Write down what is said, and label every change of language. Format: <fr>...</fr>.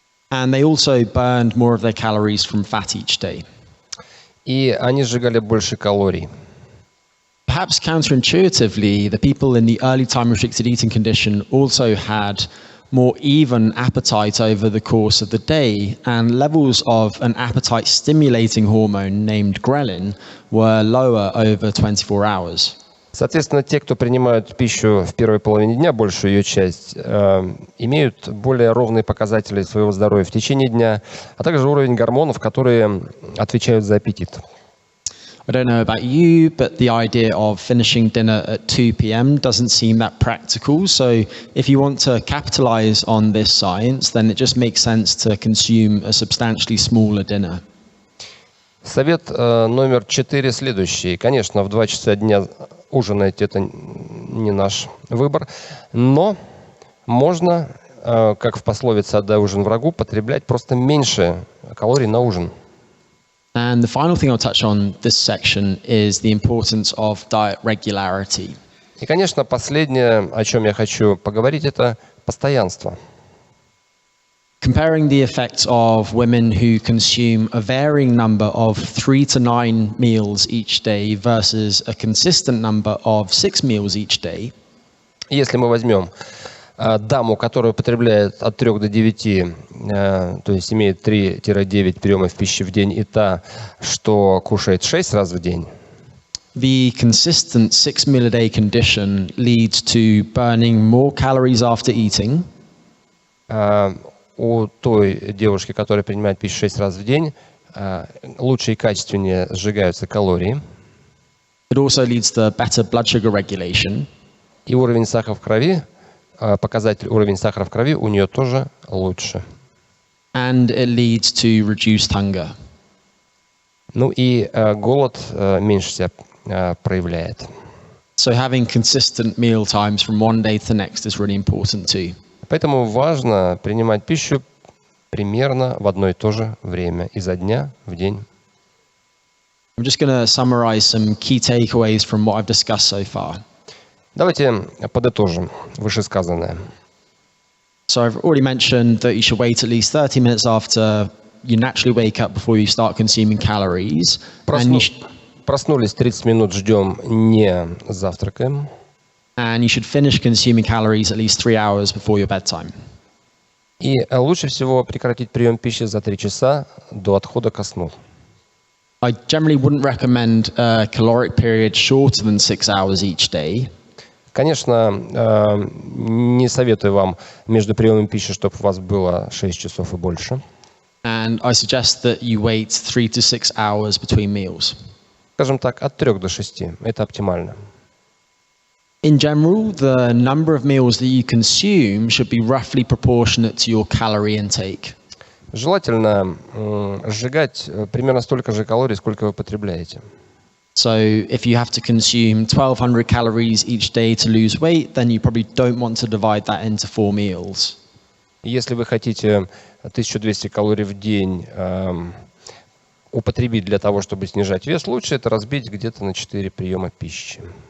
<en>And they also burned more of their calories from fat each day.</en> <ru>И они сжигали больше калорий.</ru> <en>Perhaps counterintuitively, the people in the early time restricted eating condition also had more even appetite over the course of the day, and levels of an appetite stimulating hormone named ghrelin were lower over 24 hours.</en> <ru>Соответственно, те, кто принимают пищу в первой половине дня, большую ее часть, имеют более ровные показатели своего здоровья в течение дня, а также уровень гормонов, которые отвечают за аппетит.</ru> <en>I don't know about you, but the idea of finishing dinner at 2 p.m. doesn't seem that practical. So if you want to capitalize on this science, then it just makes sense to consume a substantially smaller dinner.</en> <ru>Совет номер 4 следующий. Конечно, в 2 часа дня ужинать — это не наш выбор, но можно, как в пословице «отдай ужин врагу», потреблять просто меньше калорий на ужин.</ru> <en>And the final thing I'll touch on this section is the importance of diet regularity.</en> <ru>И, конечно, последнее, о чем я хочу поговорить, это постоянство.</ru> <en>Comparing the effects of women who consume a varying number of 3 to 9 meals each day versus a consistent number of 6 meals each day.</en> <ru>Если мы возьмем даму, которая употребляет от 3 до 9, то есть имеет 3-9 приемов пищи в день, и та, что кушает 6 раз в день,</ru> <en>the consistent 6 meal a day condition leads to burning more calories after eating.</en> <ru>У той девушки, которая принимает пищу 6 раз в день, лучше и качественнее сжигаются калории.</ru> <en>It also leads to better blood sugar regulation.</en> <ru>И уровень сахара в крови, показатель уровень сахара в крови у нее тоже лучше.</ru> <en>And it leads to reduced hunger.</en> <ru>Ну и голод меньше себя проявляет.</ru> <en>So having consistent meal times from one day to the next is really important too.</en> <ru>Поэтому важно принимать пищу примерно в одно и то же время, изо дня в день.</ru> <en>I'm just going to summarize some key takeaways from what I've discussed so far.</en> <ru>Давайте подытожим вышесказанное.</ru> <en>So I've already mentioned that you should wait at least 30 minutes after you naturally wake up before you start consuming calories.</en> <ru>Проснулись, 30 минут ждем, не завтракаем.</ru> <en>And you should finish consuming calories at least 3 hours before your bedtime.</en> <ru>И лучше всего прекратить прием пищи за 3 часа до отхода ко сну.</ru> <en>I generally wouldn't recommend a caloric period shorter than 6 hours each day.</en> <ru>Конечно, не советую вам между приемом пищи, чтобы у вас было 6 часов и больше.</ru> <en>And I suggest that you wait 3 to 6 hours between meals.</en> <ru>Скажем так, от 3 до 6. Это оптимально.</ru> <en>In general, the number of meals that you consume should be roughly proportionate to your calorie intake.</en> <ru>Желательно сжигать примерно столько же калорий, сколько вы потребляете.</ru> <en>So if you have to consume 1200 calories each day to lose weight, then you probably don't want to divide that into 4 meals.</en> <ru>Если вы хотите 1200 калорий в день употребить для того, чтобы снижать вес, лучше это разбить где-то на 4 приема пищи.</ru>